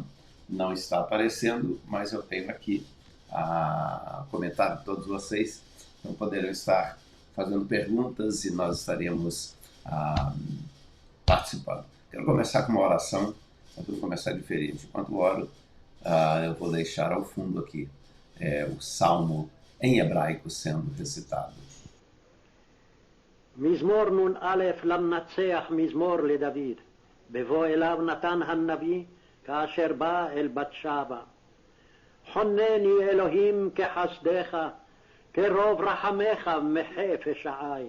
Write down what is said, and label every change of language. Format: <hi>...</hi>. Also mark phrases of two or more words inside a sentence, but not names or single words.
<pt>Não está aparecendo, mas eu tenho aqui comentário de todos vocês, então poderão estar fazendo perguntas e nós estaremos participando. Quero começar com uma oração, vou começar diferente. Enquanto oro, eu vou deixar ao fundo aqui o salmo em hebraico sendo recitado.</pt> <he>מזמור נ"א למנצח מזמור לדוד, בבוא אליו נתן הנביא כאשר בא אל בת שבע. חונני אלוהים כחסדך, כרוב רחמך מחה פשעי.</he>